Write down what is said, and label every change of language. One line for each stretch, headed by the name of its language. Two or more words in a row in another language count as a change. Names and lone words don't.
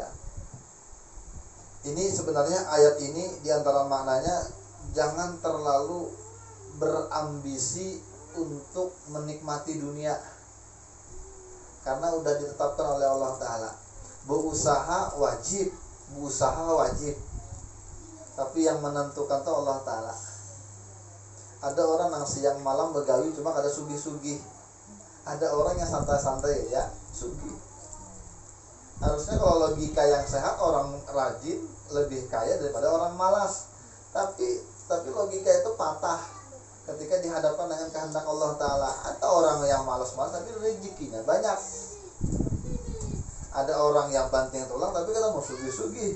Indonesian: Ini sebenarnya ayat ini diantara maknanya, jangan terlalu berambisi untuk menikmati dunia, karena udah ditetapkan oleh Allah Ta'ala. Berusaha wajib, berusaha wajib, tapi yang menentukan tuh Allah Ta'ala. Ada orang yang siang malam begawi cuma
Banjar: kada sugih-sugih,
Indonesian: ada orang yang santai-santai ya sugih. Harusnya kalau logika yang sehat, orang rajin lebih kaya daripada orang malas. Tapi logika itu patah ketika dihadapkan dengan kehendak Allah Ta'ala. Ada orang yang malas-malas tapi rezekinya banyak. Ada orang yang banting tulang tapi kadang mau sugih-sugih.